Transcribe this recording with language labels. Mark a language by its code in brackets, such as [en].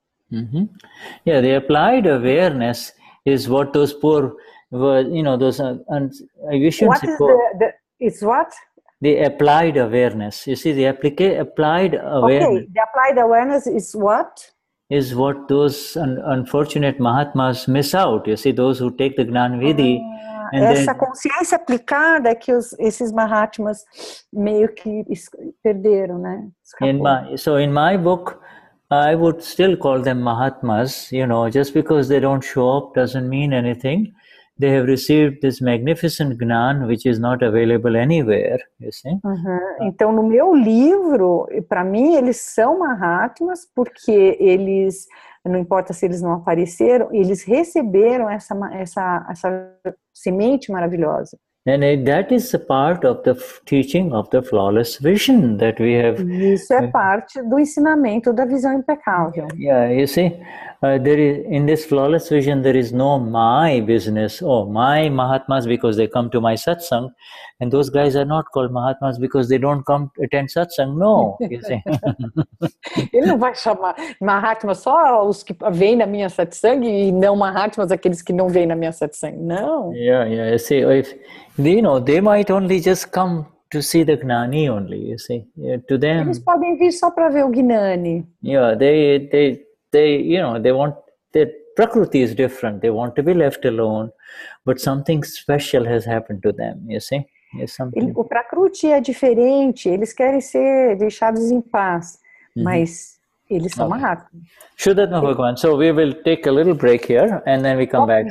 [en] Yeah, the applied awareness is what those poor, you know, those we shouldn't say poor. It's what? The applied awareness. You see, the applied awareness. Okay, the applied awareness is what? Is what those unfortunate Mahatmas miss out. You see, those who take the Gnani. [pt] Essa consciência aplicada é que esses Mahatmas meio que perderam, né? [en] So in my book, I would still call them Mahatmas, you know, just because they don't show up doesn't mean anything. They have received this magnificent Gnan, which is not available anywhere, you see. [pt] Então, no meu livro, para mim, eles são Mahatmas, porque eles, não importa se eles não apareceram, eles receberam essa semente maravilhosa. [en] And that is a part of the teaching of the flawless vision that we have. [pt] Isso é parte do ensinamento da visão impecável. [en] Yeah, you see, there is in this flawless vision there is no my business or my Mahatmas because they come to my satsang, and those guys are not called Mahatmas because they don't come to attend satsang. No, you see. [pt] Ele não vai chamar Mahatmas só os que vêm na minha satsang e não Mahatmas aqueles que não vêm na minha satsang. Não. [en] Yeah, you see, if you know, they might only just come to see the Gnani only, you see. To them, [pt] eles podem vir só para ver o Gnani. [en] Yeah, they you know, they want, their Prakriti is different. They want to be left alone, but something special has happened to them, you see. [pt] O Prakriti é diferente, eles querem ser deixados em paz, mas eles são Mahatmas. [en] Shuddhatma Bhagavan. So we will take a little break here and then we come back.